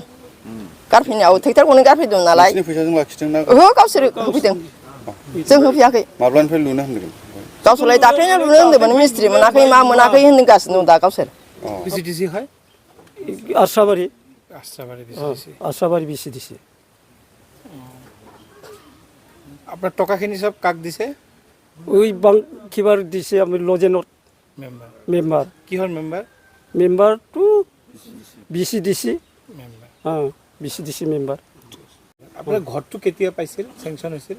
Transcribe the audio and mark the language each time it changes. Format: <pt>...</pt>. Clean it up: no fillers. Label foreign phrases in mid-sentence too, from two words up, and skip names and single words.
<brx>गारफैनायाव ट्रेक्टर गंनै गारफैदों नालाय। नोंसिनि फैसाजों लाखिदों ना? ओहो गावसोर होफैदों, जों होफैयाखै। माब्लानिफ्राय लुनो होनदों? गावसोरलाय दाख्लैनो लुनो होन्दोंमोन, मिस्ट्रि मोनाखै मा मोनाखै होनगासिनो दं दा गावसोर। BCDC है आस्राबारि BCDC।</brx> <as>আপনার টকাখিনি সব কাক দিছে? ওই বাং কিবার দিছে আমি লজেনত মেম্বার। কিহৰ মেম্বাৰ? মেম্বাৰটো BCDC। মেম্বাৰ। BCDC মেম্বাৰ। আপোনাৰ ঘৰটো কেতিয়া পাইছিল, চেংচন হৈছিল?</as>